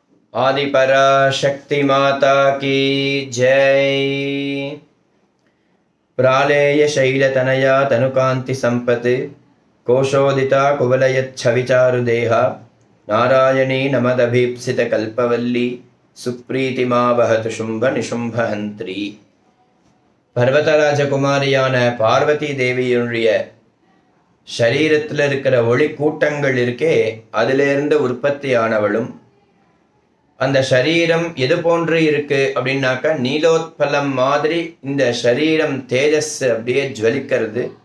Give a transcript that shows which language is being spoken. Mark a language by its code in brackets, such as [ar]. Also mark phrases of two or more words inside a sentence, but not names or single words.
[hi] आदिपराशक्ति माता की जय। [sa] प्रालेय शैलतनया तनुकांति संपत् कोशोदिता कुवलयच्छविचारुदेहा नारायणी नमदभीप्सित कल्पवल्ली सुप्रीतिमा वहतु शुंभ निशुंभहंत्री। [ta] பர்வதராஜகுமாரியான பார்வதி தேவியுடைய சரீரத்தில் இருக்கிற ஒளி கூட்டங்கள் இருக்கே, அதிலிருந்து உற்பத்தியானவளும், அந்த சரீரம் எது போன்று இருக்கு அப்படின்னாக்கா நீலோத்பலம் மாதிரி இந்த சரீரம் தேஜஸ் அப்படியே ஜுவலிக்கிறது.